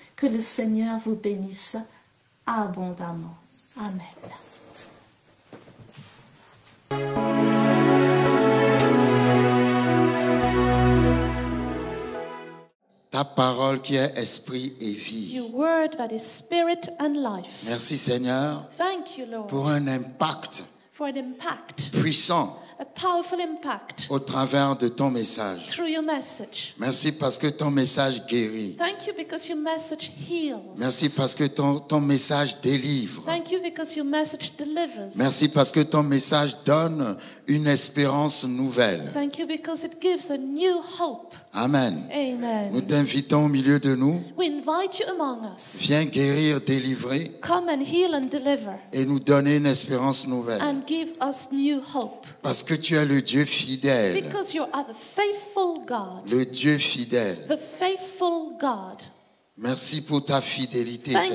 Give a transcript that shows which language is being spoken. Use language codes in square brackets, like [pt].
[fr] Que le Seigneur vous bénisse abondamment. Amen. Ta parole qui est esprit et vie. [en] Your word that is spirit and life. [fr] Merci Seigneur [en] Thank you, Lord, [fr] pour un impact [en] for an impact, [fr] puissant [en] a powerful impact [fr] au travers de ton message. [en] through your message. [fr] Merci parce que ton message guérit. [en] Thank you because your message heals. [fr] Merci parce que ton message délivre. [en] Thank you because your message delivers. [fr] Merci parce que ton message donne une espérance nouvelle. [en] Thank you because it gives a new hope. [fr] Amen. [en] Amen. [fr] Nous t'invitons au milieu de nous. [en] We invite you among us. [fr] Viens guérir, délivrer [en] Come and heal and deliver [fr] et nous donner une espérance nouvelle. [en] and give us new hope. [fr] Parce que tu es le Dieu fidèle. [en] Because you are the faithful God. [fr] Le Dieu fidèle. [en] The faithful God. [fr] Merci pour ta fidélité, Seigneur.